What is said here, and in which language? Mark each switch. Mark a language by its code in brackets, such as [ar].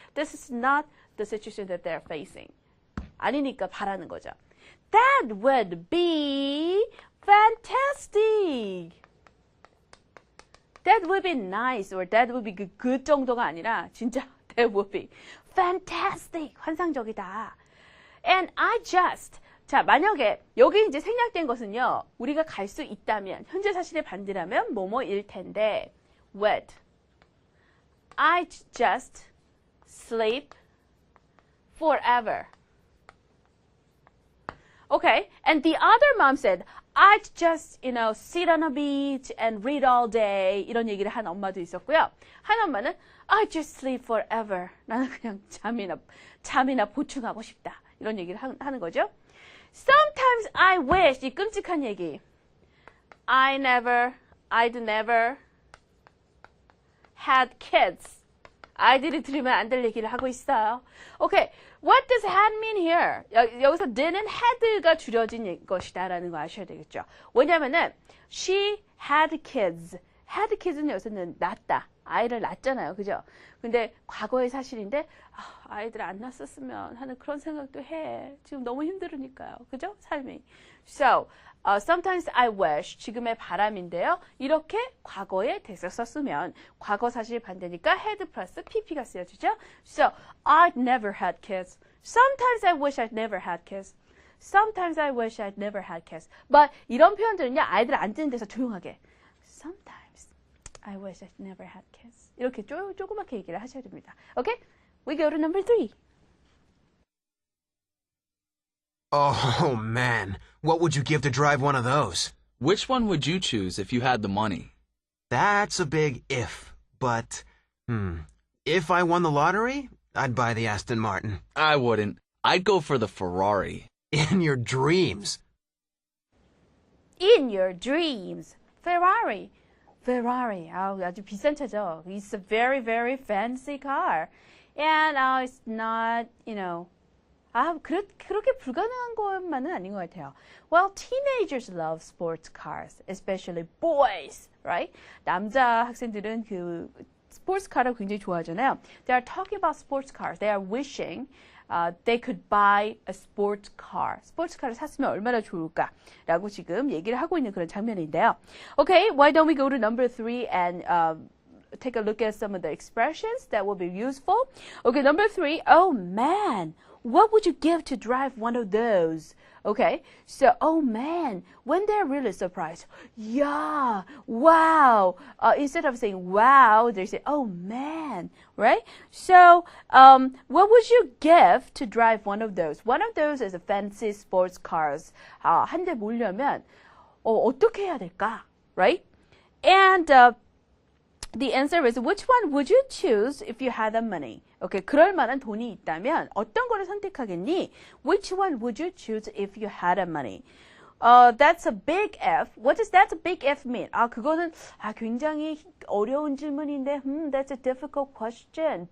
[en] This is not the situation that they're facing. [ko] 아니니까 바라는 거죠. [en] That would be fantastic. That would be nice or that would be good [ko] 정도가 아니라 진짜 [en] that would be fantastic. [ko] 환상적이다. And 자, 만약에 여기 이제 생략된 것은요. 우리가 갈 수 있다면 현재 사실의 반대라면 뭐뭐일 텐데 [en] would I just sleep forever. Okay, and the other mom said, I'd just, sit on a beach and read all day. [ko] 이런 얘기를 한 엄마도 있었고요. 한 엄마는, [en] I'd just sleep forever. [ko] 나는 그냥 잠이나 보충하고 싶다. 이런 얘기를 하는 거죠. [en] Sometimes I wish, [ko] 이 끔찍한 얘기. [en] I'd never had kids. [ko] 아이들이 들으면 안 될 얘기를 하고 있어요. [en] Okay, what does had mean here? [ko] 여기서 didn't had가 줄여진 것이다라는 거 아셔야 되겠죠. 왜냐면은 [en] she had kids. [ko] had kids는 여기서는 낳다. 아이를 낳잖아요. 그죠? 근데 과거의 사실인데 아이들 안 낳았으면 하는 그런 생각도 해. 지금 너무 힘들으니까요. 그죠? 삶이. [en] So, sometimes I wish, [ko] 지금의 바람인데요. 이렇게 과거에 됐었으면 과거 사실 반대니까 had 플러스 pp가 쓰여지죠. [en] So, I'd never had kids. Sometimes I wish I'd never had kids. Sometimes I wish I'd never had kids. [ko] But 이런 표현들은요, 아이들 안 뜨는 데서 조용하게. [en] Sometimes I wish I'd never had kids. [ko] 이렇게 조그맣게 얘기를 하셔야 됩니다. [en] Okay? We go to number 3. Oh, man. What would you give to drive one of those? Which one would you choose if you had the money? That's a big if. But, if I won the lottery, I'd buy the Aston Martin. I wouldn't. I'd go for the Ferrari. In your dreams. In your dreams. Ferrari. Ferrari. [ko] 아주 비싼 차죠. [en] It's a very, very fancy car. And it's not, [ko] 그렇게 불가능한 것만은 아닌 것 같아요. [en] Well, teenagers love sports cars, especially boys, right? [ko] 남자 학생들은 그 스포츠 카를 굉장히 좋아하잖아요. [en] They are talking about sports cars. They are wishing they could buy a sports car. [ko] 스포츠 카를 샀으면 얼마나 좋을까라고 지금 얘기를 하고 있는 그런 장면인데요. [en] Okay, why don't we go to number 3 and take a look at some of the expressions that will be useful. Okay, number 3. Oh man, what would you give to drive one of those? Okay, so oh man, when they're really surprised, yeah, wow. Instead of saying wow, they say oh man, right? So what would you give to drive one of those? One of those is a fancy sports cars. [ko] 한 대 몰려면 어떻게 해야 될까, right? [en] And the answer is which one would you choose if you had the money? [ko] Okay, 그럴 만한 돈이 있다면 어떤 거를 선택하겠니? [en] Which one would you choose if you had the money? That's a big F. What does that big F mean? [ko] 그거는 굉장히 어려운 질문인데, [en] that's a difficult question.